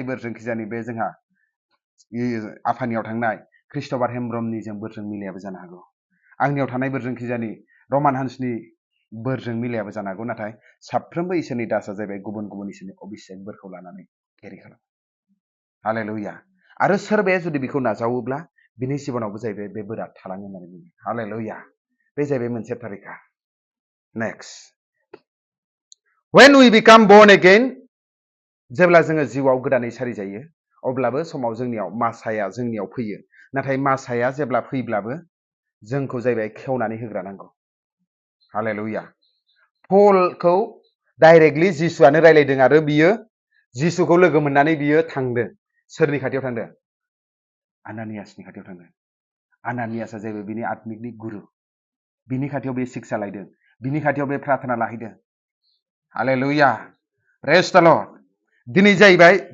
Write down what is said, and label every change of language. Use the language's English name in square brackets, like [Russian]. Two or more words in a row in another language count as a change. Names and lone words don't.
[Bodo] बोरजों खिजानि बे जोंहा आफानियाव थांनाय ख्रिस्ट'बार हेमब्रमनिजों बोरजों मिलायाबो जानो हागौ आंनियाव थानाय बोरजों खिजानि रमान हान्सनि बोरजों मिलायाबो जानो हागौ नाथाय साफ्रोमबो इसोरनि दासआ जाहैबाय गुबुन गुबुन इसोरनि अभिषेक बोरखौ लानानै केरि खालामो हालेलुया आरो सोरबाया जुदि बेखौ नाजावोब्ला बिनि जिबनावबो जाहैबाय बे बोरा थालाङो होननानै बुङो हालेलुया बे जाहैबाय मोनसे तारिखा [English] next when we become born again [Bodo] जेब्ला जोङो जिउआव गोदानै सारिजायो अब्लाबो समाव जोंनियाव मासाया जोंनियाव फैयो नाथाय मासाया जेब्ला फैब्लाबो जोंखौ जाहैबाय खेवनानै होग्रा नांगौ हालेलुया पलखौ डाइरेक्टलि जिसुआनो रायलायदों आरो बियो जिसुखौ लोगो मोननानै बियो थांदों सोरनि खाथियाव थांदों आनानियासनि खाथियाव थांदों आनानियासआ जाहैबाय बिनि आत्मिकनि गुरु बिनि खाथियाव बे शिक्षा लायदों बिनि खाथियाव बे प्रार्थना लाहैदों हालेलुया [English] praise the Lord [Bodo] दिनै जाहैबाय